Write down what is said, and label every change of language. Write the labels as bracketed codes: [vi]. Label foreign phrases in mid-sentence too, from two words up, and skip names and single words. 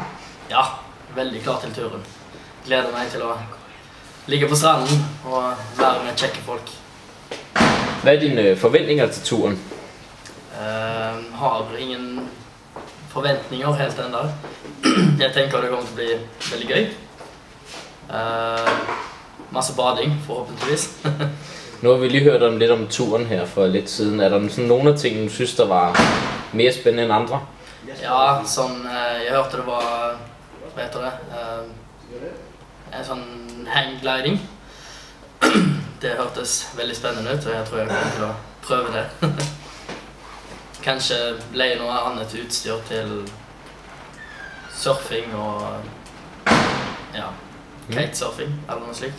[no] Ja, veldig klar til turen. Gleder meg til å ligge på stranden og være med kjekke folk. [da] Hvad er dine forventninger til turen? [no] Har ingen forventninger helt enda. Jeg tenker det kommer til å bli veldig gøy. Masse bading, forhåpentligvis. [da] Nu har vi lige hørt lidt om turen her for lidt siden. Er der sådan nogle af tingene, du synes, der var mere spændende end andre? [no] Ja, sånn, jeg hørte det var, hva heter det, en sånn hanggliding. Det hørtes veldig spennende ut, og jeg tror jeg kommer til å prøve det. Kanskje leie noe annet utstyr til surfing og ja, kitesurfing eller noe slikt.